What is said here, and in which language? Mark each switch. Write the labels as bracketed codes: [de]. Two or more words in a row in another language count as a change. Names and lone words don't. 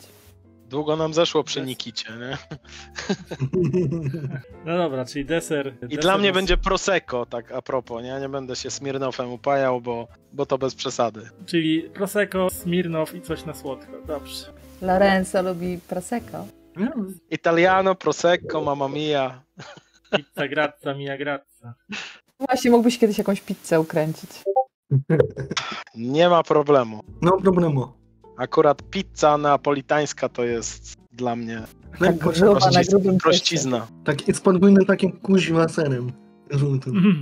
[pl] Długo nam zeszło przy Nikicie, nie? No dobra, czyli deser. I dla mnie będzie Prosecco, tak a propos, nie? Nie będę się Smirnowem upajał, bo to bez przesady. Czyli Prosecco, Smirnow i coś na słodko. Dobrze. Lorenzo lubi prosecco. [it] Italiano, Prosecco, mamma mia. Pizza grazza, mia grazza. [pl] Właśnie mógłbyś kiedyś jakąś pizzę ukręcić. Nie ma problemu. No problemu. Akurat pizza neapolitańska to jest dla mnie Tak gruba na grubym prościzna. Tak, jest podwójny takim kuźwa serem żółtym.